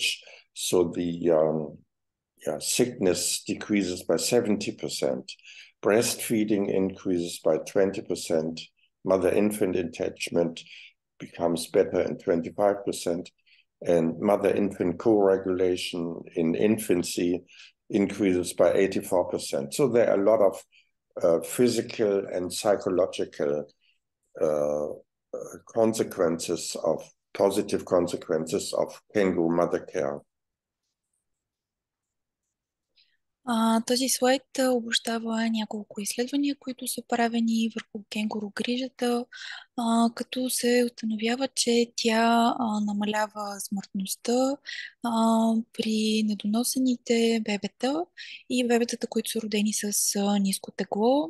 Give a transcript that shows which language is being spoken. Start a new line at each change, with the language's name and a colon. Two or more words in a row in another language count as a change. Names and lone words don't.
English: So the sickness decreases by 70%, breastfeeding increases by 20%, mother-infant attachment becomes better in 25%, and mother-infant co-regulation in infancy increases by 84%. So there are a lot of physical and psychological positive consequences of kangaroo mother care.
Bulgarian: Този слайд обобщава няколко изследвания, които са правени върху кенгуру грижата, като се установява, че тя намалява смъртността при недоносените бебета и бебетата, които са родени с ниско тегло.